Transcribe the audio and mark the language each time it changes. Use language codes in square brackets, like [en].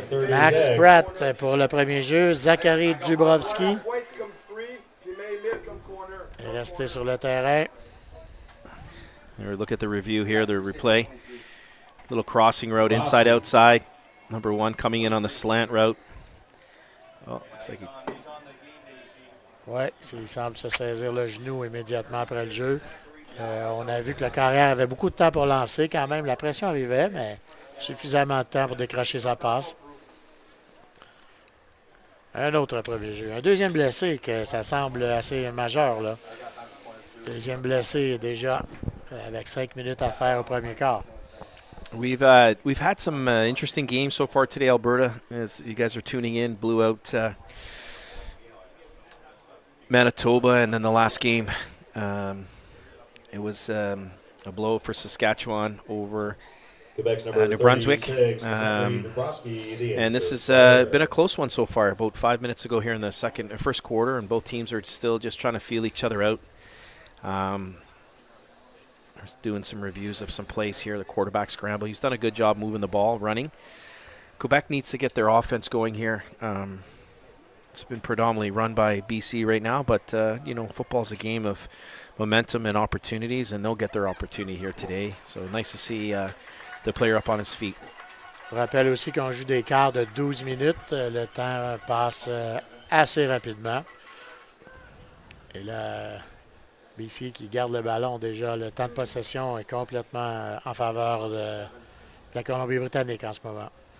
[fr] Max Pratt pour le premier jeu. Zachary Dubrovski est resté sur le terrain. [en] Look at the review here, the replay. Little crossing route, inside, outside. Number 1 coming in on the slant route. Oh, looks like [fr] Oui, il semble se saisir le genou immédiatement après le jeu. On a vu que le carrière avait beaucoup de temps pour lancer. Quand même, la pression arrivait, mais suffisamment de temps pour décrocher sa passe. Un autre premier jeu. Un deuxième blessé, que ça semble assez majeur, là. Deuxième blessé déjà avec 5 minutes à faire au premier quart. [en] We've had some interesting games so far today, Alberta. As you guys are tuning in, blew out Manitoba, and then the last game, it was a blow for Saskatchewan over New Brunswick. And this has been a close one so far. About 5 minutes ago here in the first quarter, and both teams are still just trying to feel each other out. Doing some reviews of some plays here. The quarterback scramble. He's done a good job moving the ball, running. Quebec needs to get their offense going here. It's been predominantly run by BC right now, but football's a game of momentum and opportunities, and they'll get their opportunity here today. So nice to see the player up on his feet. [fr] Je rappelle aussi qu'on joue des quarts de 12 minutes. Le temps passe assez rapidement. Et là, BC qui garde le ballon déjà. Le temps de possession est complètement en faveur de la Colombie-Britannique en ce moment.